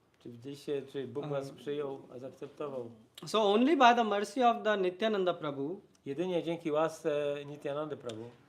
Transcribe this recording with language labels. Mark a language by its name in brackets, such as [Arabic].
[Polish] Czy widzieliście, czy Bóg was przyjął, zaakceptował? [English] So only by the mercy of the Nityananda Prabhu, [Polish] Jedynie dzięki łasce Nityanandy Prabhu,